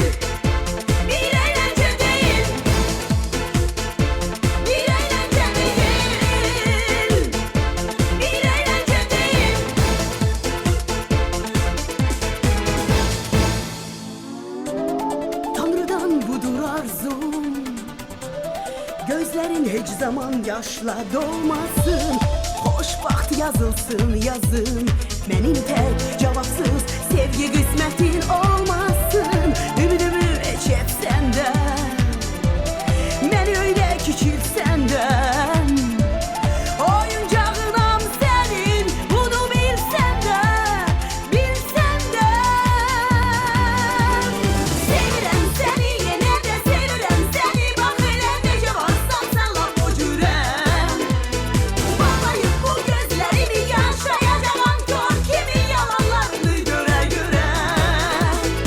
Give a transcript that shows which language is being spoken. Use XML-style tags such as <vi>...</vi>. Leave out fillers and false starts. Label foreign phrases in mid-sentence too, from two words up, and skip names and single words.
<az>Bir əyləncə deyil. Bir əyləncə deyil. Bir əyləncə deyil. Tanrıdan budur arzum.</az> <tr>Gözlerin hiç zaman yaşla dolmasın.</tr> <az>Xoşbaxt yazılsın yazın.</az> <tr>Benim tek cevapsız sevgi kısmetin olmasın. Ümidimi çeksen de, beni öyle küçülsen de. Oyuncağınam senin, bunu bilsen de, bilsen de.</tr> <az>Sevirəm səni, yenə də sevirəm səni. Bax elə necə varsan sən lap o cürəm. Bağlayıb bu gözlərimi yaşayacağam gör kimi yalanlarını görə görə.</az>